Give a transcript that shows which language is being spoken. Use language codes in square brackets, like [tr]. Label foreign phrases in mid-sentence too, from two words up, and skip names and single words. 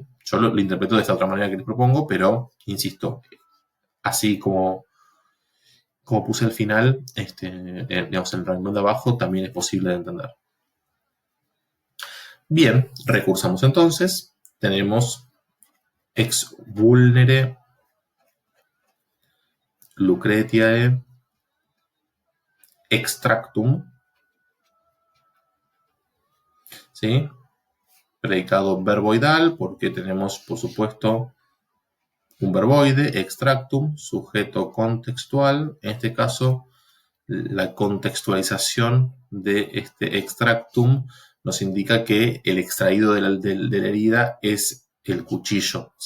[es] Yo lo interpreto de esta otra manera que les propongo, pero, insisto, así como puse al final, digamos, en el renglón de abajo, también es posible de entender. Bien, recursamos entonces. [la] Tenemos ex vulnere Lucretiae extractum, [es] ¿sí? Predicado verboidal, porque tenemos, por supuesto, un verboide, extractum, sujeto contextual. En este caso, la contextualización de este extractum nos indica que el extraído de la herida es el cuchillo, ¿sí?